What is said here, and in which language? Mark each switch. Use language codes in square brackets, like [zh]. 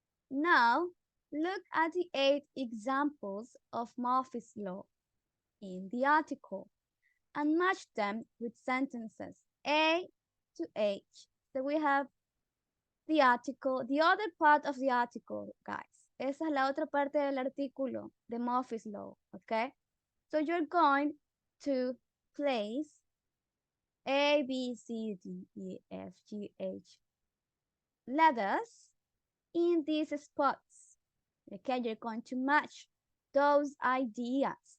[en] Now, look at the 8 examples of Murphy's Law in the article and match them with sentences A to H. So we have the article, the other part of the article, guys. [es] Esa es la otra parte del artículo de Murphy's Law, okay? [en] So you're going to place A, B, C, D, E, F, G, H letters in these spots. Okay, you're going to match those ideas.